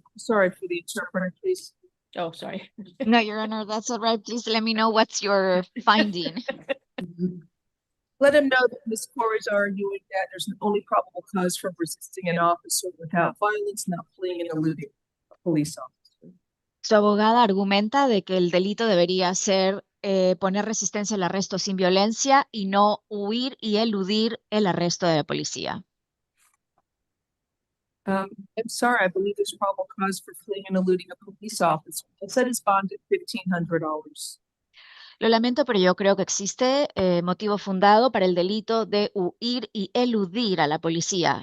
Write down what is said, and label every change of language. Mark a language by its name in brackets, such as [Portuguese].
[English] sorry for the interpreter, please. Oh, sorry. No, Your Honor, that's all right. Please let me know what's your finding. Let him know that Ms. Corey is arguing that there's an only probable cause for resisting an officer without violence, not fleeing and eluding a police officer. [Spanish] Su abogada argumenta de que el delito debería ser poner resistencia al arresto sin violencia y no huir y eludir el arresto de la policía. [English] I'm sorry, I believe there's probable cause for fleeing and eluding a police officer. It said his bond at $1,500. [Spanish] Lo lamento, pero yo creo que existe motivo fundado para el delito de huir y eludir a la policía.